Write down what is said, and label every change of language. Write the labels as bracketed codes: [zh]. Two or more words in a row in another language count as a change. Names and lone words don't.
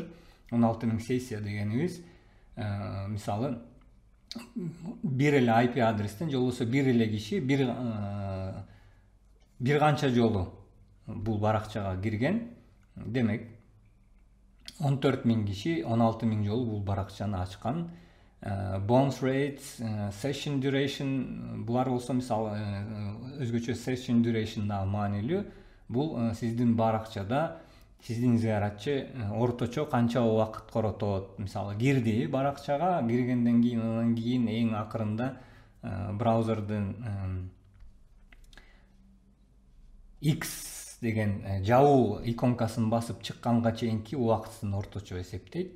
[ky] 16 000 сессия дегенибиз мисалы бир эле IP адрестен же болбосо бир эле киши бир канча жолу бул баракчага кирген. Демек 14 000 киши 16 000 жолу бул баракчаны ачкан. [en] Bounce rates, session duration, [ky] булар болсо мисалы өзгөчө [en] session duration [ky] да маанилүү. Бул сиздин баракчада сиздин зыяратчы орточо канча убакыт коротот. Мисалы кирди баракчага, киргенден кийин анан кийин эң акырында браузердин X деген жабуу иконкасын басып чыкканга чейинки убакытын орточо эсептейт.